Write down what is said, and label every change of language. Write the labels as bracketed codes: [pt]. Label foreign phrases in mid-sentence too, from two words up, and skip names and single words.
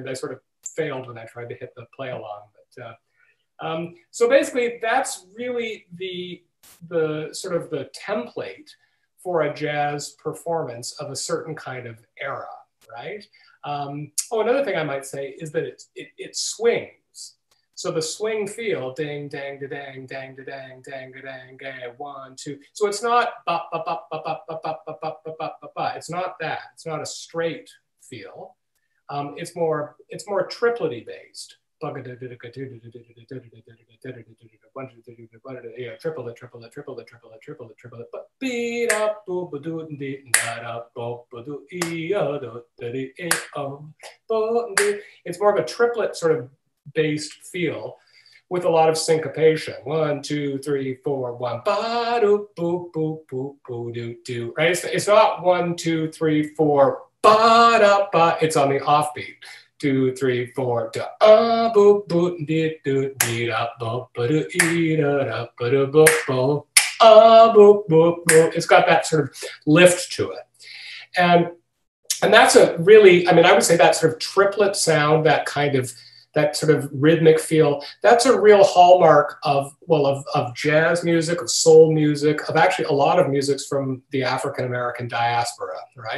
[en] I sort of failed when I tried to hit the play along. But so basically, that's really the sort of the template for a jazz performance of a certain kind of era, right? Oh, another thing I might say is that it swings. So the swing feel, ding, dang, da, dang, dang, da, dang, dang, da, dang, dang, 1, 2. So it's not ba, ba, ba, ba, ba, ba, ba, ba, ba, ba, ba, ba. It's not that. It's not a straight feel. It's more triplety based. Triplet, but beat up, it's more of a triplet sort of based feel with a lot of syncopation. 1, 2, 3, 4, 1, ba do boo boo boo boo do do. Right? It's not 1, 2, 3, 4, ba da ba. It's on the offbeat. 2, 3, 4, da boo boo dee do dee da bo ba do ee da da ba do bo bo boo boo boo. It's got that sort of lift to it, and that's a really, I mean, I would say that sort of triplet sound, that sort of rhythmic feel, that's a real hallmark of jazz music, of soul music, of actually a lot of musics from the African American diaspora, right?